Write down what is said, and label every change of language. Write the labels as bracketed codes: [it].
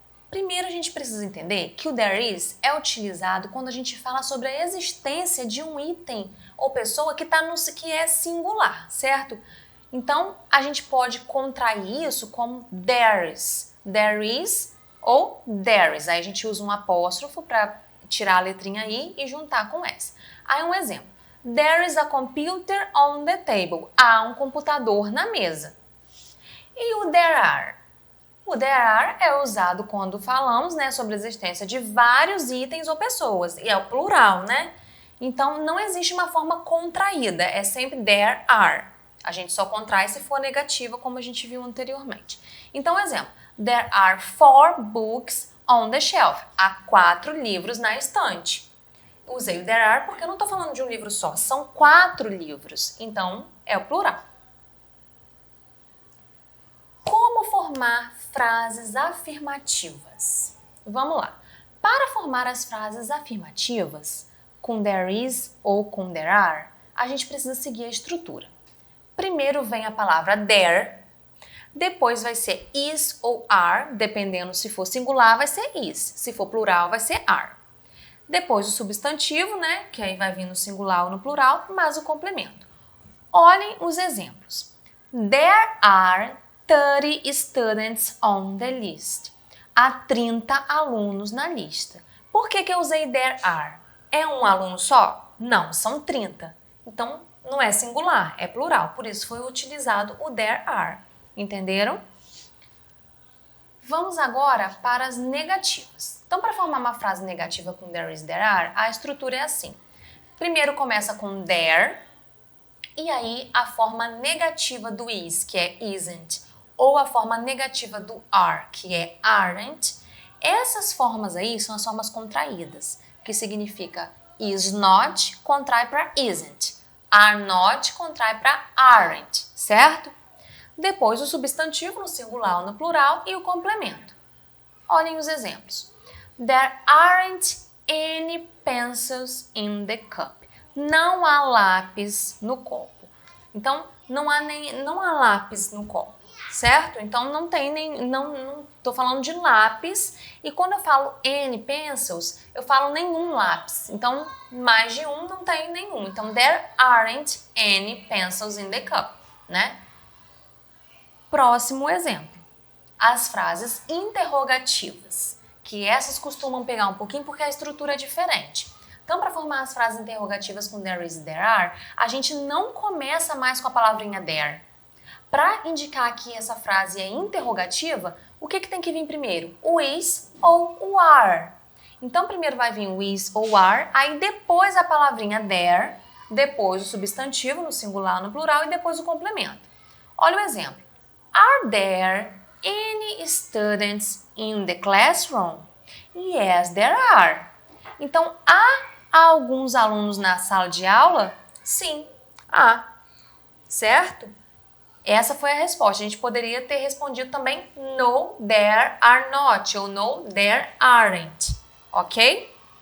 [pt] Primeiro a gente precisa entender que o there is é utilizado quando a gente fala sobre a existência de um item ou pessoa que é singular, certo? Então, a gente pode contrair isso como there's, there is ou there's. Aí a gente usa um apóstrofo para tirar a letrinha I e juntar com S. Aí um exemplo. [en] There is a computer on the table. [pt] Há um computador na mesa. E o there are? O there are é usado quando falamos, sobre a existência de vários itens ou pessoas. E é o plural, Então, não existe uma forma contraída. É sempre there are. A gente só contrai se for negativa, como a gente viu anteriormente. Então, exemplo. [en] There are 4 books on the shelf. [pt] Há 4 livros na estante. Usei o there are porque eu não estou falando de um livro só. São 4 livros. Então, é o plural. Como formar frases afirmativas? Vamos lá. Para formar as frases afirmativas, com there is ou com there are, a gente precisa seguir a estrutura. Primeiro vem a palavra there, depois vai ser is ou are, dependendo se for singular vai ser is, se for plural vai ser are. Depois o substantivo, né, que aí vai vir no singular ou no plural, mais o complemento. Olhem os exemplos. [en] There are 30 students on the list. [pt] Há 30 alunos na lista. Por que eu usei there are? É um aluno só? Não, são 30. Então, não é singular, é plural. Por isso foi utilizado o there are. Entenderam? Vamos agora para as negativas. Então, para formar uma frase negativa com there is, there are, a estrutura é assim. Primeiro começa com there, e aí a forma negativa do is, que é isn't, ou a forma negativa do are, que é aren't. Essas formas aí são as formas contraídas, que significa is not, contrai para isn't. Are not, contrai para aren't, certo? Depois o substantivo no singular ou no plural e o complemento. Olhem os exemplos. [en] There aren't any pencils in the cup. [pt] Não há lápis no copo. Então, não há lápis no copo, certo? Então, não estou falando de lápis. E quando eu falo any pencils, eu falo nenhum lápis. Então, mais de um não tem nenhum. [en] Então, there aren't any pencils in the cup, né? [pt] Próximo exemplo, as frases interrogativas, que essas costumam pegar um pouquinho porque a estrutura é diferente. Então, para formar as frases interrogativas com there is, there are, a gente não começa mais com a palavrinha there. Para indicar que essa frase é interrogativa, o que tem que vir primeiro? O is ou o are. Então, primeiro vai vir o is ou o are, aí depois a palavrinha there, depois o substantivo no singular, no plural e depois o complemento. Olha o exemplo. [en] Are there any students in the classroom? Yes, there are. [pt] Então, há alguns alunos na sala de aula? Sim, há. Certo? Essa foi a resposta. A gente poderia ter respondido também [en] no, there are not [pt] ou [en] no, there aren't. [pt] Ok?